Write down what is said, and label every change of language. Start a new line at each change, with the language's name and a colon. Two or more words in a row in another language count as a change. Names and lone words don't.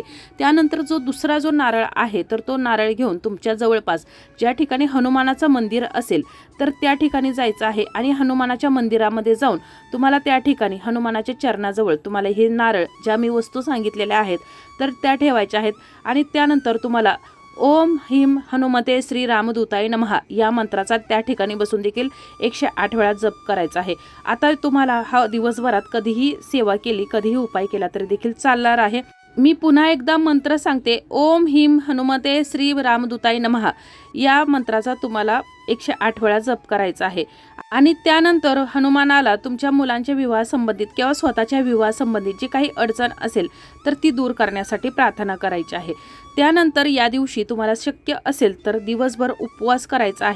Marathi: त्यानंतर दुसरा जो नारळ आहे तर तो नारळ घेऊन तुमच्या जवळपास ज्या ठिकाणी हनुमानाचं मंदिर असेल तर त्या ठिकाणी जायचं आहे, आणि हनुमानाच्या मंदिरामध्ये जाऊन तुम्हाला त्या ठिकाणी हनुमानाच्या चरणाजवळ तुम्हाला हे नारळ ज्या मी वस्तू सांगितलेल्या आहेत तर त्या ठेवायच्या आहेत। आणि त्यानंतर तुम्हाला
Sanskrit: ओम ह्रीं हनुमते श्री रामदूताय नमः
Marathi: या मंत्राचा त्या ठिकाणी बसून देखील 108 वेळा जप करायचा आहे। आता तुम्हाला हा दिवसभरात कधीही सेवा केली, कधीही उपाय केला तरी देखील चालणार आहे। मी पुन्हा एकदा मंत्र सांगते,
Sanskrit: ओम ह्रीं हनुमते श्री रामदूताय नमः
Marathi: या मंत्राचा तुम्हाला 108 वेळा जप करायचा आहे। आणि त्यानंतर हनुमानाला तुमच्या मुलांच्या विवाह संबंधित किंवा स्वतःच्या विवाह संबंधित जी काही अडचण असेल तर ती दूर करण्यासाठी प्रार्थना करायची आहे। त्यानंतर या दिवशी तुम्हाला शक्य असेल तर दिवसभर उपवास करायचा आहे।